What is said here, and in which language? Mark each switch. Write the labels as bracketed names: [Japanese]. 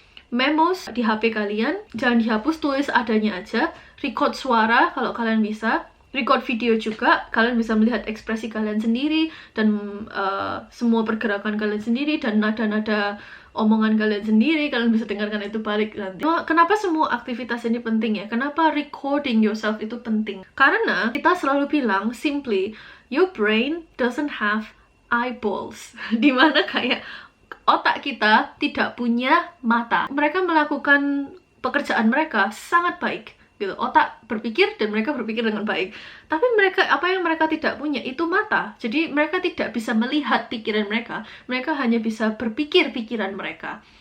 [Indonesian] Memos di HP kalian jangan dihapus, tulis adanya aja. Record suara kalau kalian bisa. record video juga, kalian bisa melihat ekspresi kalian sendiri dan semua pergerakan kalian sendiri dan nada-nada omongan kalian sendiri, kalian bisa dengarkan itu balik nanti. Kenapa semua aktivitas ini penting ya? Kenapa [English] recording yourself [Indonesian] itu penting? Karena kita selalu bilang [English] simply, your brain doesn't have eyeballs. [Indonesian] Dimana kayak otak kita tidak punya mata. Mereka melakukan pekerjaan mereka sangat baik gitu. Otak berpikir dan mereka berpikir dengan baik. Tapi apa yang mereka tidak punya itu mata. Jadi mereka tidak bisa melihat pikiran mereka. Mereka hanya bisa berpikir pikiran mereka.